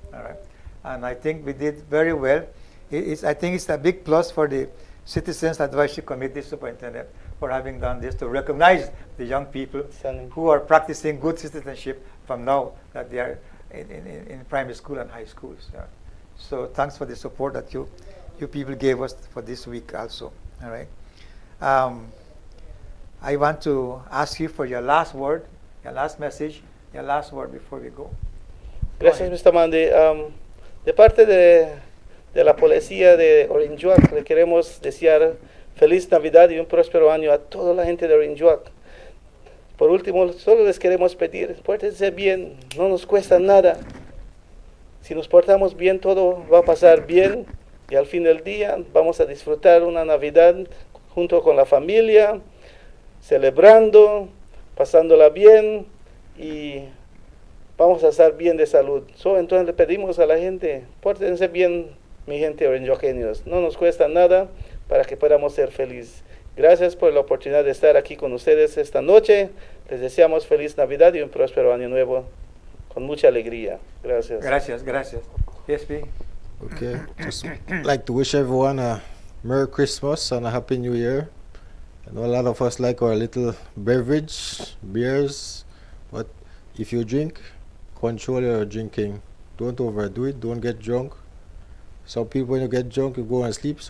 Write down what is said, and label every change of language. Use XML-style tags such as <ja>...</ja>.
<en>All right, and I think we did very well. I think it's a big plus for the Citizens Advisory Committee Superintendent for having done this, to recognize the young people who are practicing good citizenship from now that they are in primary school and high schools. Yeah. So thanks for the support that you people gave us for this week also. All right. I want to ask you for your last word, your last message, your last word before we go.</en> <es>Gracias, Mr. Mandy. De parte de la policía de Orange Walk, le queremos desear feliz Navidad y un próspero año a toda la gente de Orange Walk. Por último, solo les queremos pedir, pórtense bien, no nos cuesta nada. Si nos portamos bien, todo va a pasar bien y al fin del día vamos a disfrutar una Navidad junto con la familia, celebrando, pasándola bien y vamos a estar bien de salud. Entonces le pedimos a la gente, pórtense bien, mi gente orangeoqueños. No nos cuesta nada para que podamos ser felices. Gracias por la oportunidad de estar aquí con ustedes esta noche. Les deseamos feliz Navidad y un próspero año nuevo con mucha alegría. Gracias. Gracias.</es> <en>Yes, B. Okay. Just like to wish everyone a Merry Christmas and a Happy New Year. I know a lot of us like our little beverage, beers, but if you drink, control your drinking. Don't overdo it, don't get drunk. Some people, when you get drunk, you go and sleep.</en>